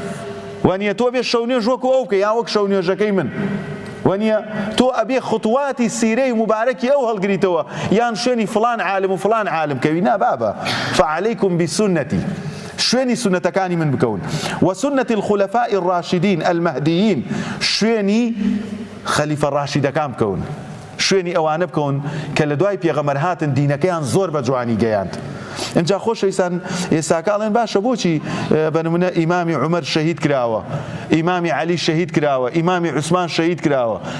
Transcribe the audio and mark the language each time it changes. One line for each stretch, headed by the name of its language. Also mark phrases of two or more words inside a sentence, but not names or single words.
Central Kurdish: وانە تۆ بێ شەو نوێژ وەکو ئەو بکە یان وەک شەو نوێژەکەی من وانە تۆ ئەبێ خوتواتی سیرەی مبارەکی ئەو هەڵگریتەوە یان شوێنی فلان عالم و فلان عالم کەوی نا بابە
Arabic: فعليكم بسنتي
Central Kurdish: شوێنی سنەتەکانی من بکەون
Arabic: وسنة الخلفاء الراشدين المهديين
Central Kurdish: شوێنی خەلیفە ڕاشیدەکان بکەون شوێنی ئەوانە بکەون کە لە دوای پێغەمبەر هاتن دینەکەیان زۆر بە جوانی گەیاند اینجا خۆشەویستان ئێستاکاڵێن باشە بۆچی بەنمونە ئیمامی عومەر شەهید کراوە ئیمامی عەلی شەهید کراوە ئیمامی عوسمان شەهید کراوە